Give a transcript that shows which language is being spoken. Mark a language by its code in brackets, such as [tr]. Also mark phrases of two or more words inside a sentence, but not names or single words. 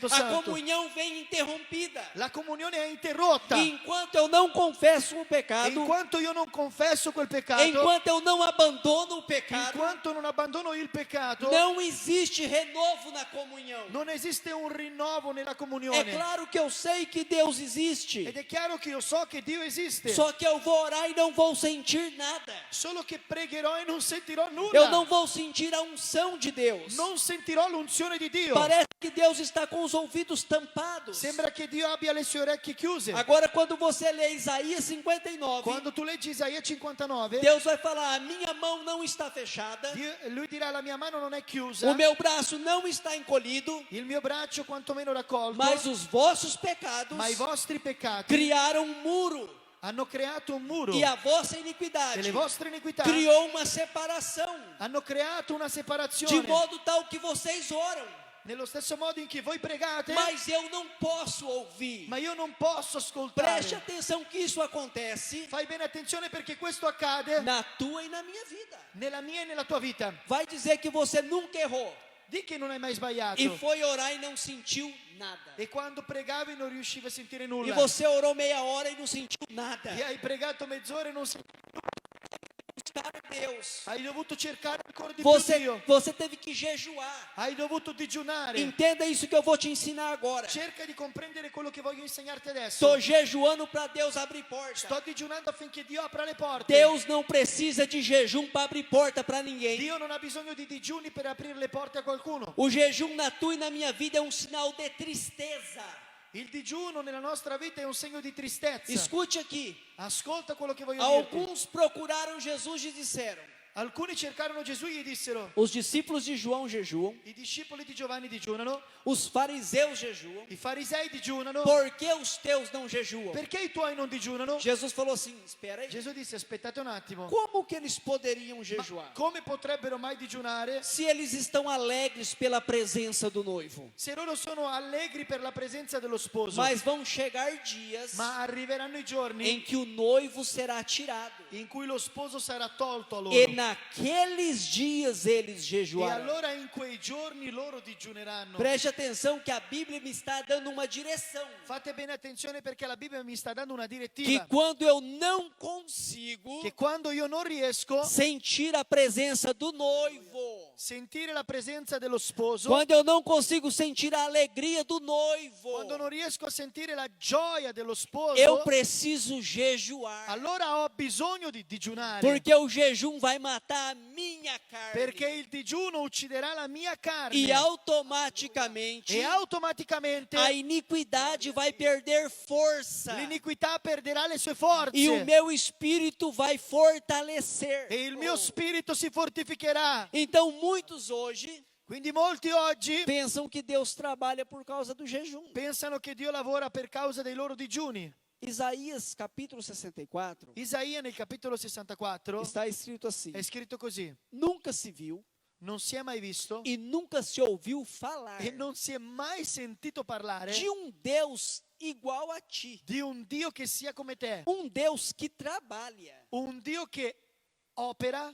[pt] A [it] Santo. [pt] comunhão vem interrompida. [it] La comunione è interrotta. [pt] E enquanto eu não confesso o [it] E [pt] pecado, [it] in quanto io non confesso quel peccato, [pt] enquanto eu não abandono o [it] in [pt] pecado, [it] quanto non abbandono il peccato, [pt] não existe renovo na comunhão. [it] non esiste un rinnovo nella [pt] É [it] comunione. [pt] claro que eu sei que Deus existe, [it] Ed è chiaro che io so che Dio esiste, [pt] só que eu vou orar e não vou sentir nada. [it] solo che pregherò e non sentirò nulla. [pt] Eu não vou sentir a unção de Deus. [it] Non sentirò l'unzione di Dio. [pt] Parece que Deus está com os ouvidos tampados. [it] Sembra che Dio abbia le sue orecchie chiuse. [pt] Agora, quando você lê Isaías 59, [it] Quando tu leggi Isaia 59, [pt] Deus vai falar: a minha mão não está fechada, [it] Lui dirà la mia mano non è chiusa, [pt] o meu braço não está encolhido, [it] il mio braccio quantomeno raccolto, [pt] mas os vossos pecados [it] ma i vostri peccati [pt] criaram um muro [it] hanno creato un muro [pt] e a vossa [it] e [pt] iniquidade [it] le vostre iniquità [pt] criou uma separação, [it] hanno creato una [pt] de [it] separazione [pt] modo tal que vocês oram, [it] nello stesso modo in che voi pregate, [pt] mas eu não posso ouvir. [it] ma io non posso [pt] Preste [it] ascoltare. [pt] atenção que isso acontece [it] Fai bene attenzione perché questo accade [pt] na tua e na minha vida. [it] nella mia e nella tua vita. [pt] Vai dizer que você nunca errou [it] Di che non hai mai sbagliato. [pt] e foi orar e não sentiu nada. [it] E quando pregavi non riuscivi a sentire [pt] E [it] nulla. [pt] você orou meia hora e não sentiu nada. [it] E hai pregato mezz'ora e non senti. [pt] Buscar Deus. [it] Hai dovuto cercare ancora di più Dio. [pt] Você teve que jejuar. [it] Hai dovuto digiunare. [pt] Entenda isso que eu vou te ensinar agora. [it] Cerca di comprendere quello che voglio insegnarti adesso. [pt] Estou jejuando para Deus abrir porta. [it] Sto digiunando affinché Dio apra le porte. [pt] Deus não precisa de jejum para abrir porta para ninguém. [it] Dio non ha bisogno di digiuni per aprire le porte a qualcuno. [pt] O jejum na tua e na minha vida é um sinal de tristeza. [it] Il digiuno nella nostra vita è un segno di tristezza. [pt] Escute aqui. [it] Ascolta quello che voglio dirti. [pt] Alguns procuraram Jesus e disseram: [it] Alcuni cercarono Gesù e gli dissero: [pt] os discípulos de João jejuam, [it] i discepoli di Giovanni digiunano, [pt] os fariseus jejuam, [it] i farisei digiunano, [pt] por que os teus não jejuam? [it] perché i tuoi non digiunano? [pt] Jesus falou assim: espera aí, [it] Gesù disse: aspettate un attimo, [pt] como que eles poderiam [it] ma [pt] jejuar [it] come potrebbero mai digiunare [pt] se eles estão alegres pela presença do noivo? [it] se loro sono allegri per la presenza dello sposo? [pt] Mas vão chegar dias [it] Ma arriveranno i giorni [pt] em que o noivo será tirado, [it] in cui lo sposo sarà tolto a loro. [pt] e naqueles dias eles [it] E [pt] jejuarão. [it] allora in quei giorni loro digiuneranno. [pt] Preste atenção que a Bíblia me está dando uma direção. [it] Fate bene attenzione perché la Bibbia mi sta dando una [pt] Que [it] direttiva. [pt] quando eu não consigo [it] Che quando io non riesco a [pt] sentir a presença do noivo, [it] sentire la presenza dello sposo, [pt] quando eu não consigo sentir a alegria do noivo, [it] quando non riesco a sentire la gioia dello sposo, [pt] eu preciso jejuar. [it] allora ho bisogno di digiunare. [pt] Porque o jejum vai matar a minha carne. [it] Perché il digiuno ucciderà la mia carne. [pt] E automaticamente [it] E automaticamente [pt] a iniquidade vai perder força. [it] l'iniquità perderà le sue forze. [pt] E o meu espírito vai fortalecer. [it] E il mio spirito si fortificherà. [pt] Então muitos hoje [it] Quindi molti oggi [pt] pensam que Deus trabalha por causa do jejum. [it] pensano che Dio lavora per causa dei loro digiuni. [pt] Isaías capítulo 64 [it] Isaia nel capitolo 64 [pt] está escrito assim: [it] è scritto così: [pt] nunca se viu [it] non si è mai visto [pt] e nunca se ouviu falar [it] e non si è mai sentito parlare [pt] de Deus igual a ti, [it] di un Dio che sia come te, [pt] Deus que trabalha [it] un Dio che opera